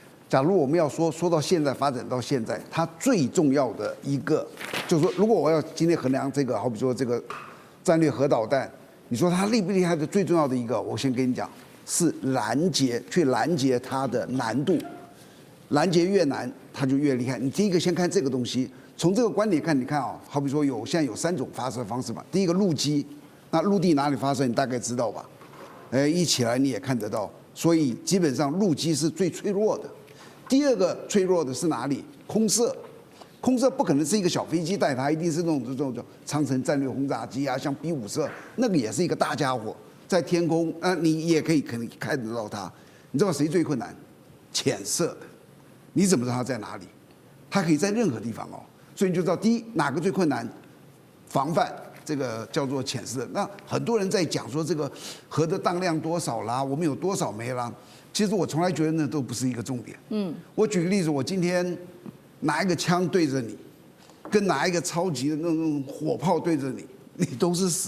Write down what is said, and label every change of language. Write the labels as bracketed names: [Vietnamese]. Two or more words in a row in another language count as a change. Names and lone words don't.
[Chinese] 假如我們要說到現在發展到現在，它最重要的一個就是說，如果我要今天衡量這個，好比說這個戰略核導彈，你說它厲不厲害的最重要的一個，我先跟你講，是去攔截它的難度，攔截越難，它就越厲害。你第一個先看這個東西，從這個觀點看，你看啊，好比說現在有3種發射方式嘛，第一個陸基，那陸地哪裡發射你大概知道吧？一起來你也看得到，所以基本上陸基是最脆弱的。第二個脆弱的是哪裡？空射，空射不可能是一個小飛機帶它，一定是这種長程戰略轟炸機啊，像 B-54，那個也是一個大家伙，在天空，你也可能看得到它。你知道誰最困難？潛射的，你怎麼知道它在哪裡？它可以在任何地方哦，所以你就知道第一哪個最困難，防範。這個叫做潛射。那很多人在講說這個核的當量多少啦，我們有多少枚啦。其實我從來覺得那都不是一個重點。我舉個例子，我今天拿一個槍對着你，跟拿一個超級的那種火炮對着你，你都是死。